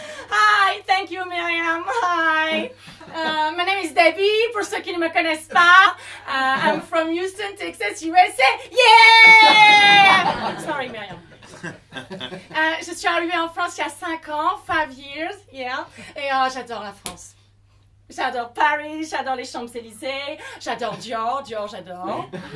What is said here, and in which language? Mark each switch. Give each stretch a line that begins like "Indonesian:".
English: Hi, thank you, Myriam. Hi. My name is Debbie,
French: pour ceux qui ne me connaissent pas.
English: I'm from Houston, Texas, USA. Yeah! Sorry, Myriam.
French: Je suis arrivée en France il y a 5 ans,
English: 5 years, yeah.
French: Et j'adore la France. J'adore Paris, j'adore les Champs-Élysées, j'adore Dior, j'adore.